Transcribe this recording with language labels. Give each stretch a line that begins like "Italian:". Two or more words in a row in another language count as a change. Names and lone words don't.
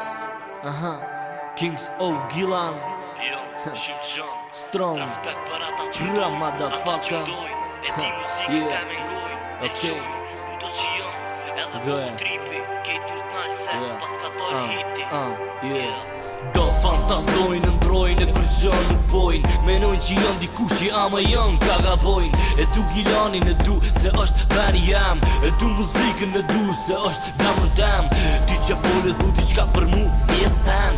English: Kings of Gilan. Strong. Pra motherfucker. Yeah. Okay. Yeah.
Albanian: Do fantazojnë, ndrojnë, e kur gjën nuk bojnë. Menojnë që janë dikushi, ama janë ka gabojnë. E du Gilanin, e du se është veri jam. E du muzikën, e du se është zemrën tem. Ty që vole dhu t'i qka për mu, si e sen.